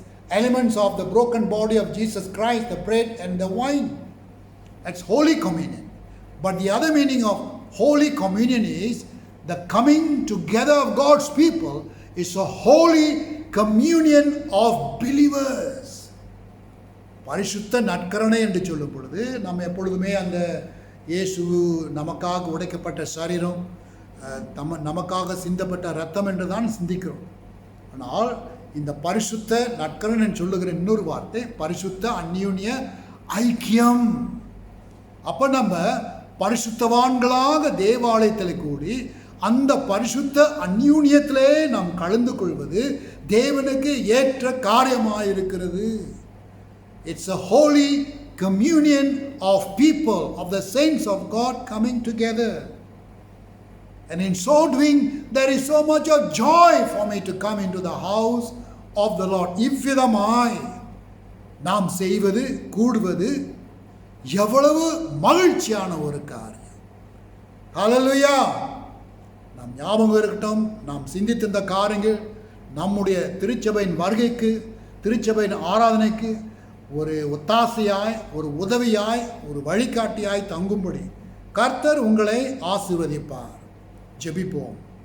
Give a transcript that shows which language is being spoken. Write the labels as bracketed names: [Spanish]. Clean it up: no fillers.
[English] elements of the broken body of Jesus Christ, the bread and the wine. That's Holy Communion. But the other meaning of Holy Communion is the coming together of God's people is a holy communion of believers. [Tamil] பரிசுத்த நற்கரணை என்று சொல்லும் பொழுது நம்ம எப்பொழுதுமே அந்த இயேசு நமக்காக உடைக்கப்பட்ட சரீரம், நமக்காக சிந்தப்பட்ட ரத்தம் என்று தான் சிந்திக்கிறோம். ஆனால் இந்த பரிசுத்த நற்கரணை சொல்லுகிற இன்னொரு வார்த்தை பரிசுத்த அந்யோன்ய ஐக்கியம். அப்போ நம்ம பரிசுத்தவான்களாக தேவாலயத்தில் கூடி அந்த பரிசுத்த அந்யோன்யத்திலே நாம் கலந்து கொள்வது தேவனுக்கு ஏற்ற காரியமாயிருக்கிறது. [English] It's a holy communion of people, of the saints of God coming together. And in so doing, there is so much of joy for me to come into the house of the Lord. [Tamil] இவ்விதமாய் நாம் செய்வது கூடுவது எவ்வளவு மகிழ்ச்சியான ஒரு காரியம். ஹல்லேலூயா. நாம் ஞாபகம் இருக்கட்டும், நாம் சிந்தித்த இந்த காரியங்கள் நம்முடைய திருச்சபையின் வருகைக்கு, திருச்சபையின் ஆராதனைக்கு ஒரு ஒத்தாசையாய், ஒரு உதவியாய், ஒரு வழிகாட்டியாய் தங்கும்படி கர்த்தர் உங்களை ஆசீர்வதிப்பார். ஜெபிப்போம்.